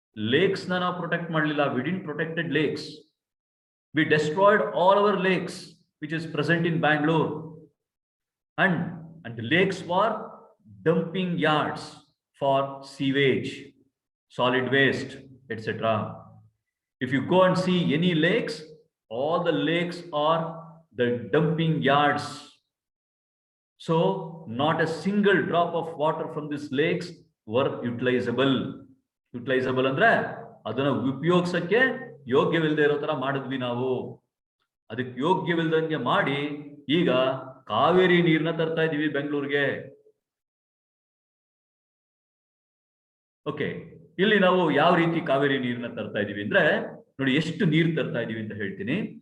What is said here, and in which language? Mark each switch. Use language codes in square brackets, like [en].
[kn] Lakes ನಾವು protect ಮಾಡಲಿಲ್ಲ. [en] We didn't protected lakes. We destroyed all our lakes which is present in Bangalore. And lakes were dumping yards for sewage, solid waste, etc. If you go and see any lakes, all the lakes are the dumping yards. So not a single drop of water from these lakes were utilizable. [kn] Utilizable ಅಂದ್ರೆ ಅದನ್ನ ಉಪಯೋಗಿಸಕ್ಕೆ ಯೋಗ್ಯವಿಲ್ಲದೆ ಇರೋ ತರ ಮಾಡಿದ್ವಿ ನಾವು. ಅದಕ್ಕೆ ಯೋಗ್ಯವಿಲ್ಲದಂಗೆ ಮಾಡಿ ಈಗ ಕಾವೇರಿ ನೀರನ್ನ ತರ್ತಾ ಇದೀವಿ ಬೆಂಗಳೂರಿಗೆ. ಓಕೆ, ಇಲ್ಲಿ ನಾವು ಯಾವ ರೀತಿ ಕಾವೇರಿ ನೀರನ್ನ ತರ್ತಾ ಇದೀವಿ ಅಂದ್ರೆ, ನೋಡಿ ಎಷ್ಟು ನೀರು ತರ್ತಾ ಇದೀವಿ ಅಂತ ಹೇಳ್ತೀನಿ.